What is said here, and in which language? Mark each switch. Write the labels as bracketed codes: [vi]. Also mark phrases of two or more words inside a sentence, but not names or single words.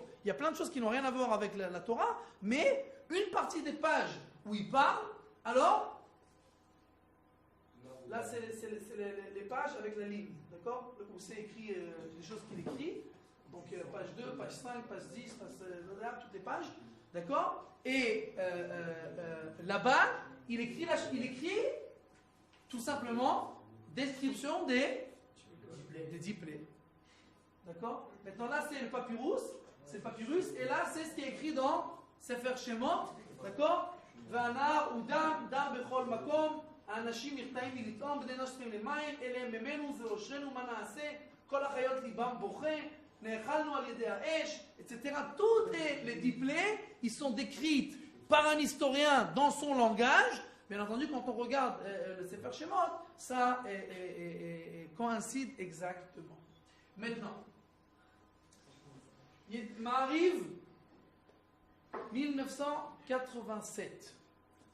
[fr] Il y a plein de choses qui n'ont rien à voir avec la Torah, mais une partie des pages où il parle, alors, là c'est les pages avec la ligne, d'accord, où c'est écrit les choses qu'il écrit, donc page 2, page 5, page 10, toutes les pages, d'accord, et là-bas, il écrit tout simplement description des 10 plaies. D'accord? Maintenant là c'est le papyrus, et là c'est ce qui est écrit dans Sefer Shemot, d'accord? [he] והנהר ודם דם בכל מקום, האנשים נרתעים מלטעום, בני נוש צריכים למים, אלה הם ממנו, זה ראשנו, מה נעשה? כל החיות ליבם בוכה, נאכלנו על ידי האש, [fr] etc. Toutes les 10 plaies, ils sont décrites par un historien dans son langage. Bien entendu, quand on regarde le Sefer Shemot, ça coïncide exactement. Maintenant, il m'arrive 1987.